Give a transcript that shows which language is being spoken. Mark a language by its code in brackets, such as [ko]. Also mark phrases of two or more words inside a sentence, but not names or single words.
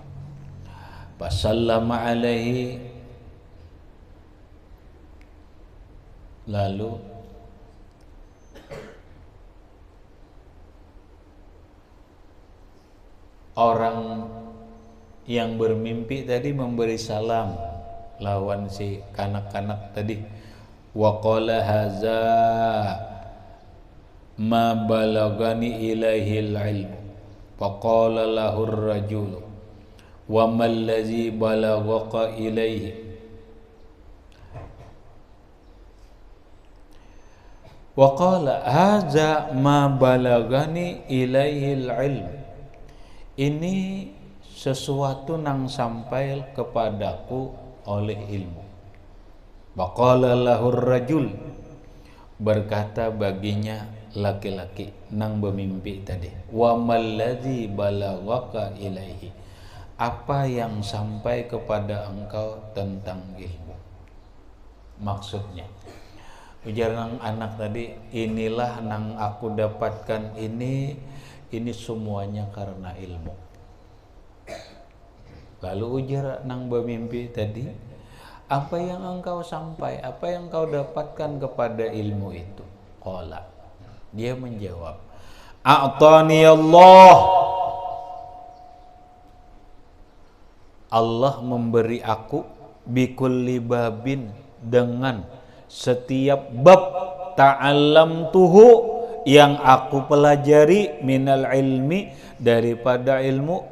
[ar] فسلم عليه, [id] lalu orang yang bermimpi tadi memberi salam lawan si kanak-kanak tadi. [ar] وقال هذا ما بلغني إليه العلم. فقال له الرجل وما الذي بلغك إليه. وقال هذا ما بلغني إليه العلم, [id] ini sesuatu nang sampai kepadaku oleh ilmu. [ar] فقال له الرجل, [id] berkata baginya laki-laki nang bermimpi tadi, [ar] وما الذي بلغك إليه, [id] apa yang sampai kepada engkau tentang ilmu. [bjn] Maksudnya ujar nang anak tadi, inilah nang aku dapatkan, ini semuanya karena ilmu. [id] Lalu ujar nang bermimpi tadi, apa yang engkau sampai, apa yang engkau dapatkan kepada ilmu itu? Qala, dia menjawab, [ar] أعطاني الله [id] memberi aku [ar] بكل باب, [id] dengan setiap bab, ta'allamtuhu, yang aku pelajari, [ar] من العلم, [id] daripada ilmu.